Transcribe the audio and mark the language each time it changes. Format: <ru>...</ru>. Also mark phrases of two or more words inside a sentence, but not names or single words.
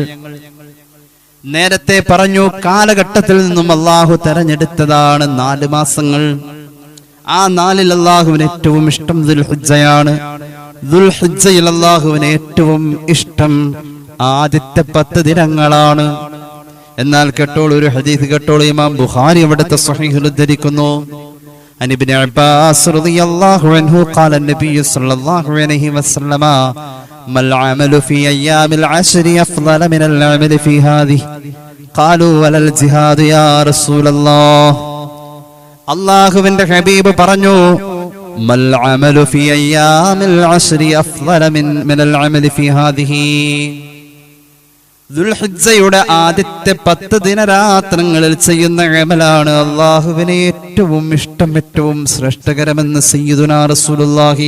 <ml>നേരത്തെ പറഞ്ഞു, കാലഘട്ടത്തിൽ നിന്നും അള്ളാഹു തെരഞ്ഞെടുത്തതാണ് 4 മാസങ്ങൾ. ആ 4-ൽ അള്ളാഹുവിന് ഏറ്റവും ഇഷ്ടം ദുൽഹിജ്ജയാണ്. ദുൽഹിജ്ജയിൽ അള്ളാഹുവിന് ഏറ്റവും ഇഷ്ടം ആദ്യത്തെ 10 ദിനങ്ങളാണ്. എന്നാൽ കേട്ടോളൂ, ഒരു ഹദീസ് കേട്ടോളൂ. ഇമാം ബുഖാരി അവിടുത്തെ സ്വഹീഹിൽ ഉദ്ധരിക്കുന്നു,</ml> <ar>عن ابن عباس رضي الله عنه قال النبي صلى الله عليه وسلم ما العمل في أيام العشر أفضل من العمل في هذه قالوا ولا الجهاد يا رسول الله.</ar> <ml>അല്ലാഹുവിന്റെ ഹബീബ് പറഞ്ഞു,</ml> <ar>ما العمل في أيام العشر أفضل من العمل في هذه.</ar> <ml>ദുൽഹിജ്ജയുടെ ആദ്യത്തെ 10 ദിനരാത്രങ്ങളിൽ ചെയ്യുന്ന അമലാണ് അള്ളാഹുവിനെ ഏറ്റവും ഇഷ്ടം, ഏറ്റവും ശ്രേഷ്ഠകരമെന്ന്</ml> <ar>سيدنا رسول الله.</ar>